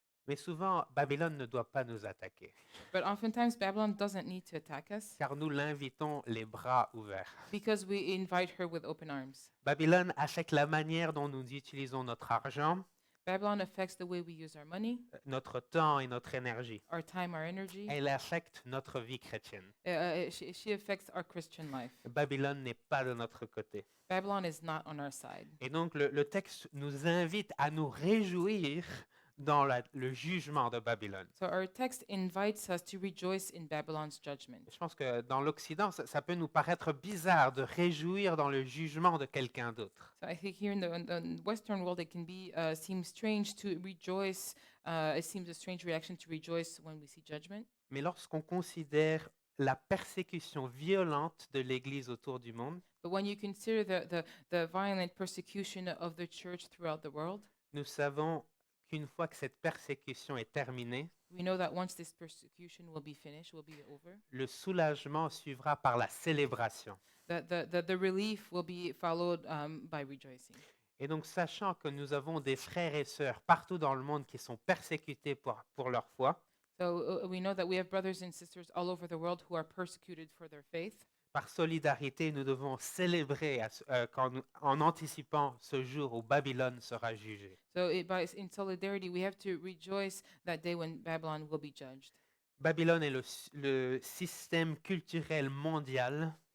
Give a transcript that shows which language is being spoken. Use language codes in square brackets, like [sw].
[fr] Mais souvent, Babylone ne doit pas nous attaquer, [en] But oftentimes, Babylon doesn't need to attack us [fr] car nous l'invitons les bras ouverts. [en] because we invite her with open arms. [fr] Babylone affecte la manière dont nous utilisons notre argent, [en] Babylon affects the way we use our money, [fr] notre temps et notre énergie. [en] our time, our energy. [fr] Elle affecte notre vie chrétienne. [en] She affects our Christian life. [fr] Babylone n'est pas de notre côté. [en] Babylon is not on our side. [fr] Et donc le texte nous invite à nous réjouir dans le jugement de Babylone. [en] So our text invites us to rejoice in Babylon's judgment. [fr] Je pense que dans l'Occident, ça peut nous paraître bizarre de réjouir dans le jugement de quelqu'un d'autre. [en] So I think here in the Western world, it can be seem strange to rejoice. It seems a strange reaction to rejoice when we see judgment. [fr] Mais lorsqu'on considère la persécution violente de l'Église autour du monde, [en] But when you consider the violent persecution of the church throughout the world, [fr] nous savons qu'une fois que cette persécution est terminée, [en] we know that once this persecution will be finished, will be over, [fr] le soulagement suivra par la célébration. [en] the relief will be followed by rejoicing. [fr] Et donc, sachant que nous avons des frères et sœurs partout dans le monde qui sont persécutés pour leur foi, [en] So we know that we have brothers and sisters all over the world who are persecuted for their faith. [fr] par solidarité, nous devons célébrer en anticipant ce jour où Babylone sera jugée. [en] So in solidarity, we have to rejoice that day when Babylon will be judged. [fr] Babylone est le système culturel mondial